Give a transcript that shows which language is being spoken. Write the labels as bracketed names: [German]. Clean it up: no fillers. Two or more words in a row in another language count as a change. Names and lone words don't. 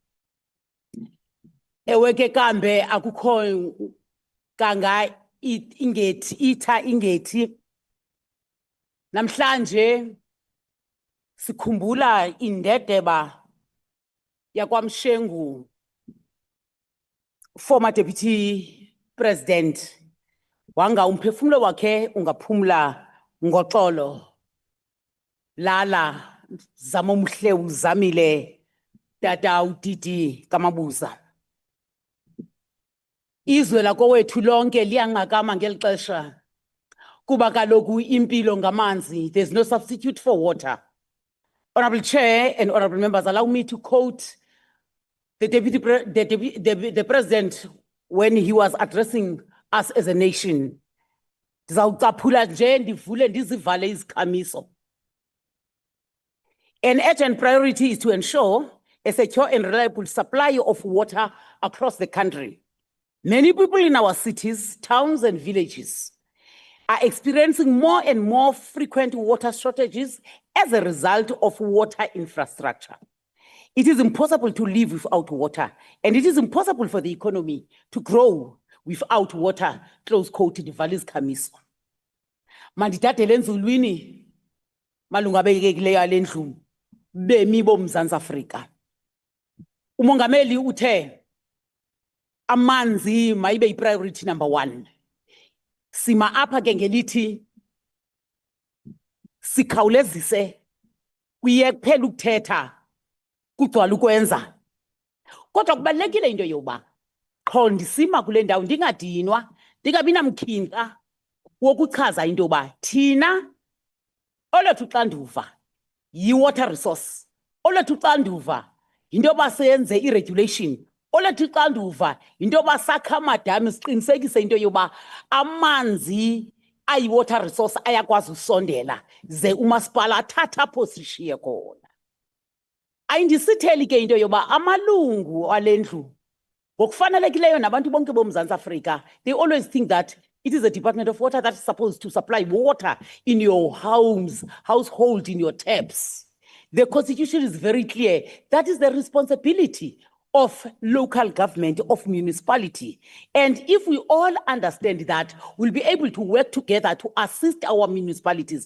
[Xhosa] Ewe ke kambe akukho kanga ingethi. Namhlanje sikhumbula indedeba yakwaMshengu, [English] former deputy president. [Xhosa] Wanga umphefumlo wakhe ungaphumla ngoxolo. Lala zama umhle uzamile tata uDidi Kamabuza. Izwe lakowethu lonke liyanqakama ngeli xesha kuba kaloku impilo ngamanzi. [English] There's no substitute for water. Honorable Chair and honorable members, allow me to quote the president when he was addressing us as a nation. [Xhosa] Ndizawucaphula nje ndivule ndizivale izikhamiso. [English] An urgent priority is to ensure a secure and reliable supply of water across the country. Many people in our cities, towns, and villages are experiencing more and more frequent water shortages as a result of water infrastructure. It is impossible to live without water, and it is impossible for the economy to grow without water, close quote, [Xhosa] ndivale izikhamiso. Mandithathele enzulwini malunga abekekileyo alendlu bemi boMzantsi Afrika. Umongameli uthe amanzi mayibe [English] priority number 1. [Xhosa] Sima apha ke ngelithi sikhawulezise kuye kuphela ukuthetha kugcwala ukwenza. Kodwa kubalekile into yoba qho ndisima kule ndawo ndingadinwa, ndingabi namkhinqa wokuchaza into yoba thina olethu xanduva yi- [English] water resource, [Xhosa] olethu xanduva into yoba senze i-regulation, olethu xanduva into yoba sakha amadami siqinisekise into yoba amanzi ayi- [English] water resource [Xhosa] ayakwazi usondela ze umasipala athatha apho sishiye khona. Ayindisitheli ke into yoba amalungu alendlu ngokufanelekileyo nabantu bonke boMzantsi Afrika, [English] they always think that it is the Department of Water that is supposed to supply water in your household, in your taps. The Constitution is very clear. That is the responsibility of local government, of municipality. And if we all understand that, we'll be able to work together to assist our municipalities.